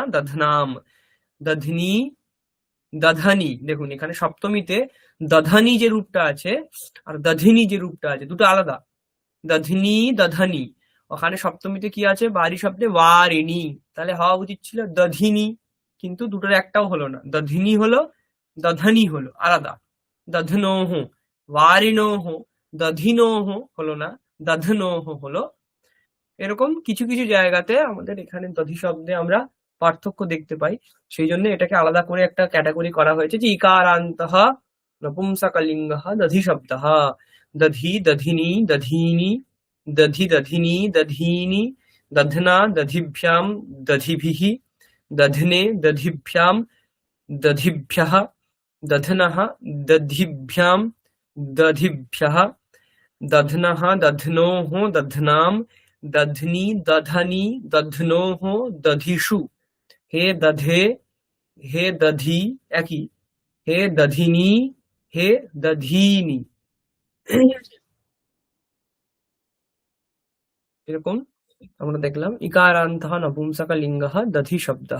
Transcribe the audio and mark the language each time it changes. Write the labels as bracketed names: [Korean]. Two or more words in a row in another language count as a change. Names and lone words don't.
[Sanskrit] দধ্নাম দধ্নি দধনি [Bangla] দেখুন এখানে সপ্তমীতে দধনি যে রূপটা আছে আর দধিনী যে রূপটা আছে দুটো আলাদা দধনি দধনি ওখানে সপ্তমীতে কি আছে বারি শব্দে वारिणी তাহলে হওয়া উচিত ছিল দধিনী কিন্তু দুটোর একটাও হলো না দধিনী হলো দধনি হলো আলাদা দধ্নোহ ওয়ারিণোহ, দধিনোহ হলো না, দধনোহ হলো। এরকম কিছু কিছু জায়গাতে আমাদের এখানে দধি শব্দে আমরা পার্থক্য দেখতে পাই। সেই জন্য এটাকে আলাদা করে একটা ক্যাটাগরি করা হয়েছে যে [Sanskrit] ইকারান্তঃ নপুংসকলিঙ্গঃ দধি শব্দঃ। দধি, দধিনি, দধীনি, দধি, দধিনি, দধীনি, দধ্না, দধিভ্যাম, দধিভিः, দধ্নে, দধিভ্যাম, দধিভ্যः, দধ্নः, দধিভ্যাম, দধিভ্যः, दध्नः, दध्नोः, दध्नाम्, दध्नि, दधनि, दध्नोः, दधिषु। হে দধে, হে দধি একই, হে দধিনি, হে দধীনি। [Bangla] এরকম আমরা দেখলাম [Sanskrit] ইকারান্তঃ নপুংসকলিঙ্গঃ দধি শব্দঃ।